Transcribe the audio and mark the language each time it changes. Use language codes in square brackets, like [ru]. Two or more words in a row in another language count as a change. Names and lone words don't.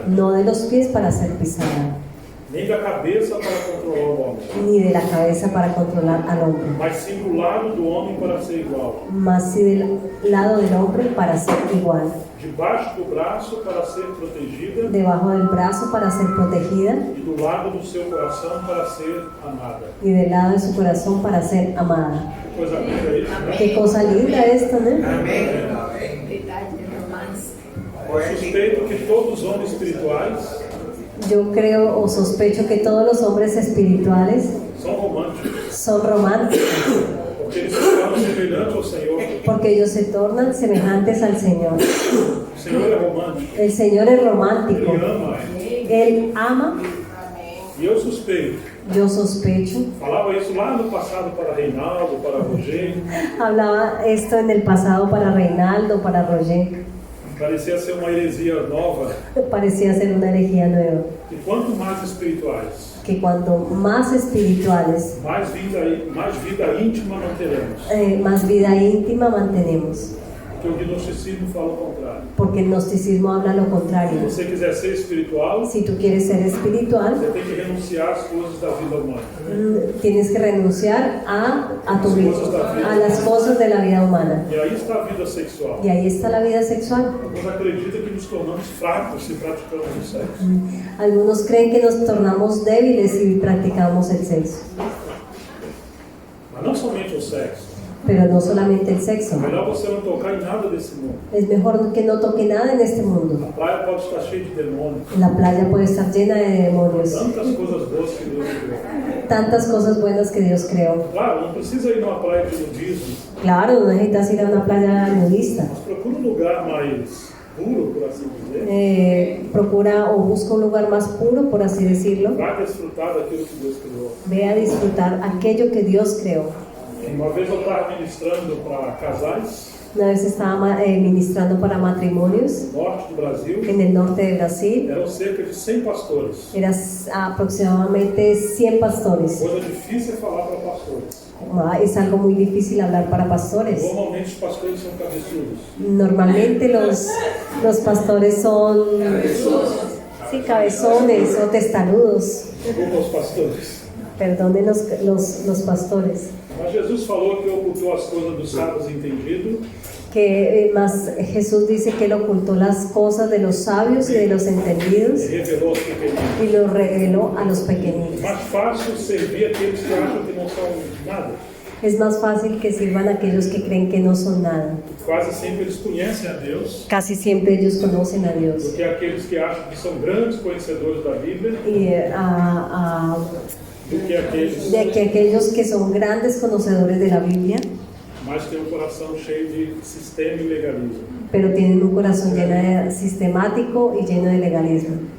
[es] no de los pies para ser pisada, [pt] nem da cabeça para controlar o homem, [es] ni de la cabeza para controlar al hombre, [pt] mas sim do lado do homem para ser igual, [es] mas sí del lado del hombre para ser igual, [pt] debaixo do braço para ser protegida [es] debajo del brazo para ser protegida [pt] e do lado do seu coração para ser amada. [es] y del lado de su corazón para ser amada. [pt] Que coisa linda isso, né? [es] Qué cosa linda esto, ¿no? Amén. [pt] Suspeito que todos os homens espirituais [es] Yo creo o sospecho que todos los hombres espirituales [pt] são românticos, [es] son románticos, [pt] porque eles se tornam semelhantes ao Senhor. [es] porque ellos se tornan semejantes al Señor. [pt] O Senhor é romântico, [es] El Señor es [pt] Ele [es] romántico, [pt] ama, [es] Él ama, [pt] E eu suspeito. [es] yo sospecho. [pt] Falava isso lá no passado para Reinaldo, para Roger. [es] Hablaba esto en el pasado para Reinaldo, para Roger. [pt] Parecia ser uma heresia nova. [es] Parecía ser una herejía nueva. [pt] E quanto mais espirituais, [es] Que cuando más espirituales, [pt] mais vida íntima manteremos. [es] más vida íntima mantenemos. [pt] Porque o gnosticismo fala o contrário. [es] Porque el gnosticismo habla lo [pt] Se [es] contrario. [pt] você quiser ser espiritual, [es] Si tú quieres ser espiritual, [pt] você tem que renunciar às coisas da vida humana. [es] tienes que renunciar a tu vida, a las cosas de la vida humana. [pt] E aí está a vida sexual. [es] Y ahí está la vida sexual. [pt] Alguns acreditam que nos tornamos fracos se praticamos o sexo. [es] Algunos creen que nos tornamos débiles si practicamos el sexo. [pt] Mas não somente o sexo. [es] Pero no solamente el sexo. [pt] É melhor você não tocar em nada desse mundo. [es] Es mejor que no toque nada en este mundo. [pt] A praia pode estar cheia de demônios. [es] La playa puede estar llena de demonios. [pt] Tantas coisas boas que Deus criou. [es] Tantas cosas buenas que Dios creó. [pt] Claro, não precisa ir numa praia de nudismo. [es] Claro, no necesitas ir a una playa nudista. [pt] Mas procura um lugar mais puro, por assim dizer. [es] Procura o busca un lugar más puro, por así decirlo. [pt] Para desfrutar daquilo que Deus criou. [es] Ve a disfrutar aquello que Dios creó. [pt] Uma vez eu estava ministrando para casais [es] Una vez estaba ministrando para matrimonios [pt] no norte do Brasil. [es] en el norte de Brasil. [pt] Eram cerca de 100 pastores. [es] Eran aproximadamente 100 pastores. [pt] Coisa difícil é falar para pastores. [es] Es algo muy difícil hablar para pastores. [pt] Normalmente os pastores são cabeçudos. [es] Normalmente los pastores son sí, cabezones o testarudos. [pt] Desculpa os pastores. [es] Perdonen los pastores. [pt] Mas Jesus falou que ocultou as coisas dos sábios entendidos [es] Que más Jesús dice que él ocultó las cosas de los sabios y de los entendidos [pt] e revelou aos pequeninos. [es] y los reveló a los pequeñitos. [pt] Mais fácil servir aqueles que acham que não são nada. [es] Es más fácil que sirvan a aquellos que creen que no son nada. [pt] Quase sempre eles conhecem a Deus [es] Casi siempre ellos conocen a [pt] do [es] Dios. [pt] que aqueles que acham que são grandes conhecedores da Bíblia, [es] Y [pt] do que aqueles [es] de que aquellos que son grandes conocedores de la Biblia, [pt] mas têm um coração cheio de sistema e legalismo. [es] pero tienen un corazón lleno de sistemático y lleno de legalismo.